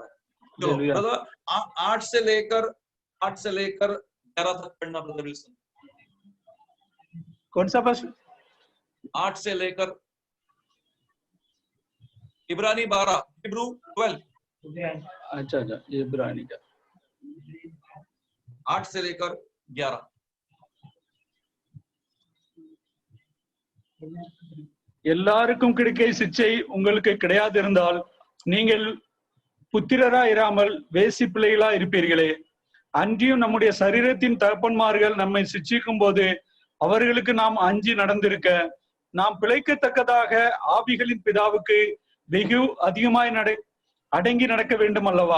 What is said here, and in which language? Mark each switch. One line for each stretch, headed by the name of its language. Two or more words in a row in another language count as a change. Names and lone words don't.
Hindi: चलो ब्रदर, 8 से लेकर 11 तक पढ़ना ब्रदर विल्सन। कौन सा बस? 8 से लेकर इब्रानी 12, हिब्रू 12। अच्छा, इब्रानी का 8 से लेकर 11।
Tamil: எல்லாருக்கும் கிடைக்க சிச்சை உங்களுக்கு கிடையாதிருந்தால் நீங்கள் புத்திரரா இராமல் வேசி பிள்ளைகளா இருப்பீர்களே. அன்றியும் நம்முடைய சரீரத்தின் தகப்பன்மார்கள் நம்மை சிச்சிக்கும் போது அவர்களுக்கு நாம் அஞ்சி நடந்திருக்க நாம் பிழைக்கத்தக்கதாக ஆவிகளின் பிதாவுக்கு வெகு அதிகமாய் அடங்கி நடக்க வேண்டும் அல்லவா?